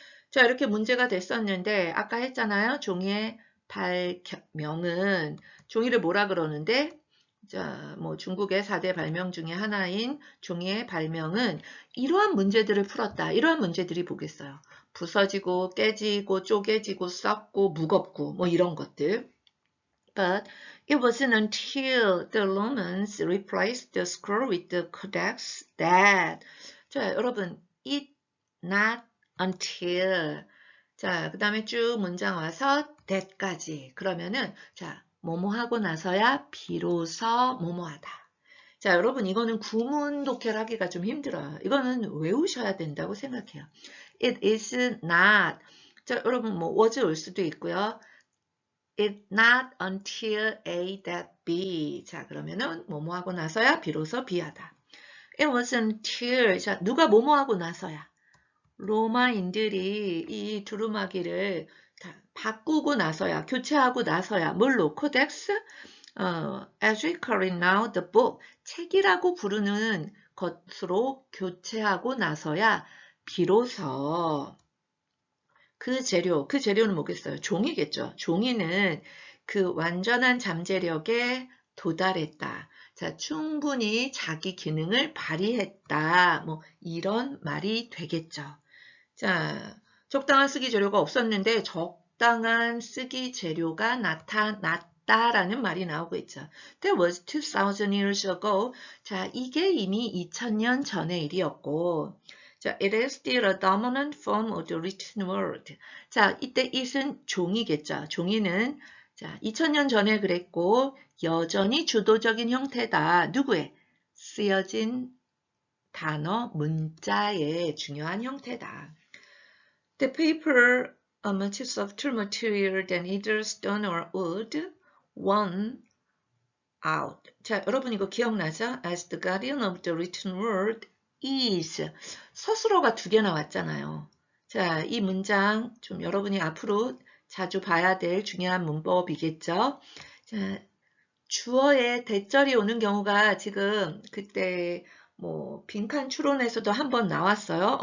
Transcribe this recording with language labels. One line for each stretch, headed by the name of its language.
Korean: 자, 이렇게 문제가 됐었는데 아까 했잖아요. 종이의 발명은 종이를 뭐라 그러는데 자, 중국의 4대 발명 중에 하나인 종이의 발명은 이러한 문제들을 풀었다. 이러한 문제들이 뭐겠어요? 부서지고 깨지고 쪼개지고 썩고 무겁고 이런 것들.
English: But it wasn't until the Romans replaced the scroll with the codex that
Korean: 자, 여러분
English: it not until
Korean: 자, 그 다음에 쭉 문장 와서 that까지 그러면은 자, 뭐뭐 하고 나서야 비로소 뭐뭐하다. 자, 여러분 이거는 구문 독해를 하기가 좀 힘들어요. 이거는 외우셔야 된다고 생각해요.
English: It is not.
Korean: 자, 여러분 was 올 수도 있고요.
English: It not until A that B.
Korean: 자, 그러면은 뭐뭐 하고 나서야 비로소 B하다.
English: It wasn't until
Korean: 자, 누가 뭐뭐 하고 나서야 로마인들이 이 두루마기를 다 바꾸고 나서야 교체하고 나서야 뭘로 코덱스
English: as we call it now the book
Korean: 책이라고 부르는 것으로 교체하고 나서야 비로소 그 재료는 뭐겠어요? 종이겠죠. 종이는 그 완전한 잠재력에 도달했다. 자, 충분히 자기 기능을 발휘했다. 이런 말이 되겠죠. 자, 적당한 쓰기 재료가 없었는데 적당한 쓰기 재료가 나타났다라는 말이 나오고 있죠.
English: That was 2000 years ago.
Korean: 자, 이게 이미 2000년 전의 일이었고 자,
English: it is still a dominant form of the written word.
Korean: 자, 이때 it은 종이겠죠. 종이는 자, 2000년 전에 그랬고 여전히 주도적인 형태다. 누구의? 쓰여진 단어, 문자의 중요한 형태다.
English: The paper, a much softer material than either stone or wood, won out.
Korean: 자, 여러분 이거 기억나죠?
English: As the guardian of the written word is.
Korean: 서술어가 2개 나왔잖아요. 자, 이 문장 좀 여러분이 앞으로 자주 봐야 될 중요한 문법이겠죠? 자, 주어에 대절이 오는 경우가 지금 그때 빈칸 추론에서도 한번 나왔어요.